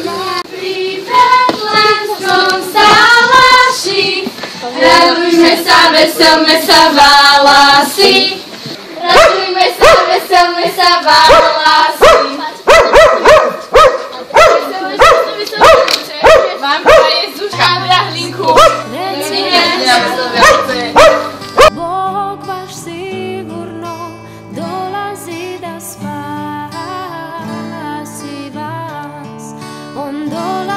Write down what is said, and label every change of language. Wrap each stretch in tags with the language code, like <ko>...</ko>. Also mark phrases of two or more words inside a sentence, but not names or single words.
<sk>Radujme sa, veselme sa, válasi. Radujme sa, veselme sa, válasi. Vám praje Zuzka Andrea Hlinku.</sk> <hr>Bog vaš sigurno dolazi da spasi vas. On</hr>